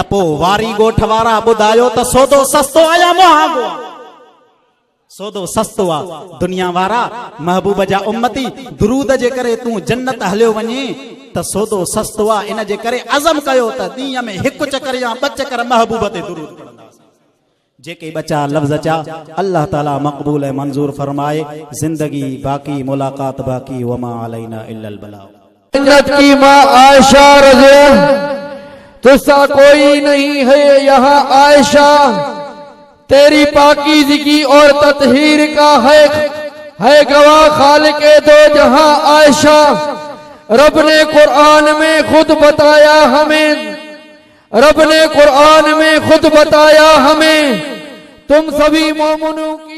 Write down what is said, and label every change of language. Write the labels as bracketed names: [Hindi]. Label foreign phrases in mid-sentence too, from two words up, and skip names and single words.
[Sindhi] पो वारी गोठ वारा ॿुधायो त सौदो सस्तो आ या महांगो आ सौदो सस्तो आ दुनिया वारा महबूब जा उम्मती दुरूद जे करे तू जन्नत हलियो वञे त सौदो सस्तो आ इन जे करे अज़म कयो त ॾींहं में हिकु चकर या ॿ चकर महबूब ते दुरूद जेके बचा लफ्ज चा अल्लाह ताला मकबूल मंजूर फरमाए जिंदगी बाकी मुलाकात बाकी [Arabic] وما علينا إلا البلاغ [Urdu] جنت کی ماں عائشہ رضی تجھ سا کوئی نہیں ہے یہاں عائشہ تیری پاکیزگی اور تطہیر کا ہے گواہ خالقِ دو جہاں عائشہ رب نے قرآن میں خود بتایا ہمیں تم سبھی مومنوں